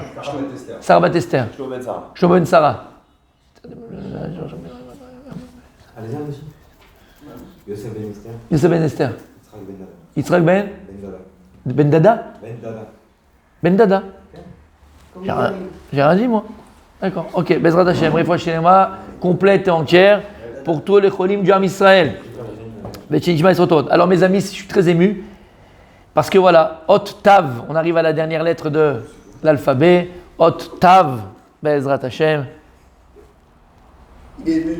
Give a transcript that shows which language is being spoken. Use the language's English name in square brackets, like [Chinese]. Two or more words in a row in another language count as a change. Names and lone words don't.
[French] Sarah Bat Esther. Shlomo Ben Sarah. Yosef Ben Esther. Yitzhak Ben Dada. Ben Dada. J'ai rien dit moi. D'accord. Ok. [Hebrew] בעזרת השם. רפואה שלמה [French] complète et entière pour tous les cholim du Ham Israël. Alors mes amis, je suis très ému parce que voilà, [Hebrew] אות תו, [French] on arrive à la dernière lettre de l'alphabet. [Hebrew] אות תו בעזרת השם. [French] Il est ému.